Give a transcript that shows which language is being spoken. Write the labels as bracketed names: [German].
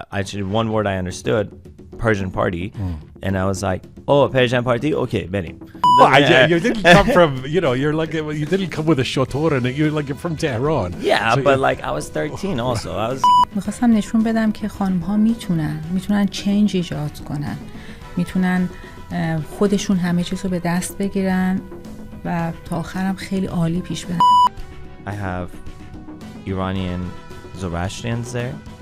[English] actually one word I understood, Persian party, and I was like, oh, a Persian party, okay, [Persian] بریم. [English] Well, you didn't come from, you're like, you didn't come with a shotor and you're from Tehran. Yeah, so but like I was 13 also. I was. [Persian] میخواستم نشون بدم که خانم ها میتونن چنج ایجاد کنن، میتونن خودشون همه چیز رو به دست بگیرن و تا آخرم خیلی عالی پیش برن. [English] I have Iranian Zoroastrians there.